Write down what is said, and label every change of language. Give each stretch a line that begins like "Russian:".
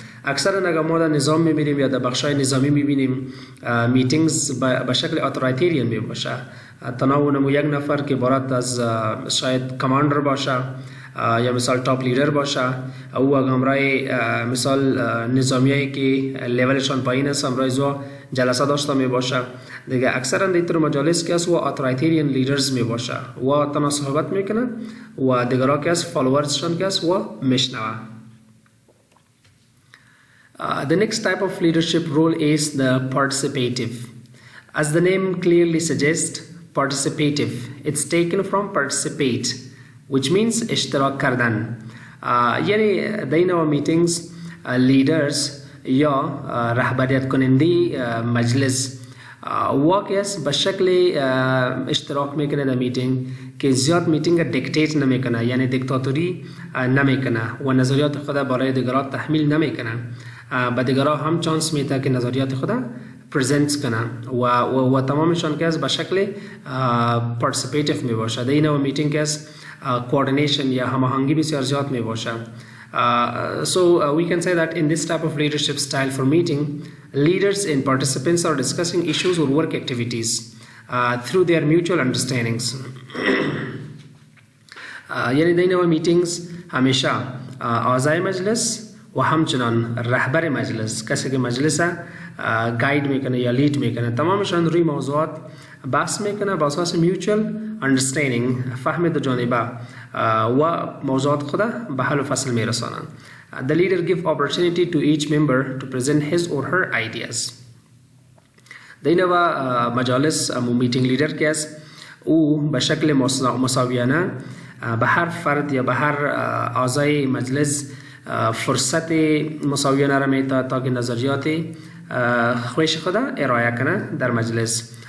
Persian: اکثر اگر ما در نظام میبینیم یا در بخشای نظامی میبینیم میتینگز به شکل اتھارٹیرین می باشه، تنها نمو یک نفر که عبارت از شاید کماندر باشه یا مثال ٹاپ لیڈر باشه او امرای مثال نظامیایی که لیولشان پایین است امرای زو جلسه داشته می باشه دیگه. اکثرا دیگر مجالس که است و اتھارٹیرین لیڈرز می باشه و تنها صحبت میکنه و دیگرها که است فالوورزشان که است و میشنوه.
English: The next type of leadership role is the participative. As the name clearly suggests, participative. It's taken from participate, which means
Persian: اشتراک کردن. یعنی در این نوع میتینگز لیدرز یا رهبریت کننده مجلس واقعی به شکل اشتراک میکنه در میتینگ که زیاد میتینگ دیکتیت نمیکنه، یعنی دیکتاتوری نمیکنه و نظریات خود برای دیگران تحمیل نمیکنه. به دیگران هم چانس میده که نظریات خود پرزنت کنه و تمامشان که از به شکل پارتیسیپیتیو می باشه. در این میتینگ که از coordination یا هماهنگی بسیار زیاد می باشه.
English: So we can say that in this type of leadership style for meeting, leaders and participants are discussing issues or work activities through their mutual understandings.
Persian: یعنی در این meetings همیشه اعضای مجلس و همچنان رهبر مجلس، کسی که مجلس گاید میکنه یا لید میکنه، تمامشان روی موضوعات بحث میکنه با اساس میوچوال اندرستندینگ، فهم دو جانبه و موضوعات خود به حل و فصل میرسانند.
English: The leader give opportunity to each member to present his or her ideas.
Persian: در این مجالس میتینگ لیدر که است او به شکل مساویانه به هر فرد یا به هر اعضای مجلس فرصت مساویانه را میده تا که نظریات خویش خود ارائه کنه در مجلس.